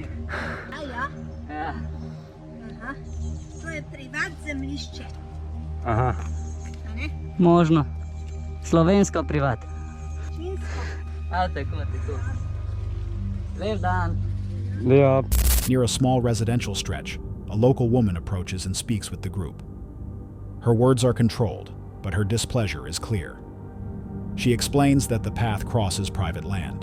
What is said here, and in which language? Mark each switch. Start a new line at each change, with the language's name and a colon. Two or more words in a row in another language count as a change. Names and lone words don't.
Slovenian: A ja? Ja. Aha. To je privat zemljišče. Aha. A ne? Možno. Slovensko privat. Činsko. A tako. Lep dan. Ja.
English: Near a small residential stretch, a local woman approaches and speaks with the group. Her words are controlled, but her displeasure is clear. She explains that the path crosses private land.